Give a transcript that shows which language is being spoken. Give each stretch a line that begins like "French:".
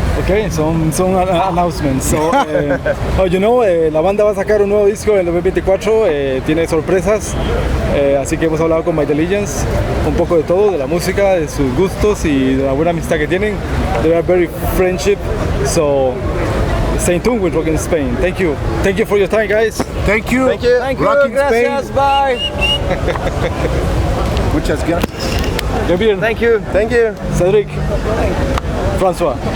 English: Okay, some announcements.
Spanish: So, la banda va a sacar un nuevo disco en el 2024, tiene sorpresas, así que hemos hablado con My Diligence un poco de todo, de la música, de sus gustos y de la buena amistad que tienen.
English: They are very friendship, so stay tuned with Rock in Spain. Thank you for your time, guys. Thank you. Thank you. Thank you. Rock in
Spanish: Gracias.
English: Spain. Bye.
Spanish: Muchas gracias.
English: Gabriel, Thank you. Thank you. Cedric, Francois,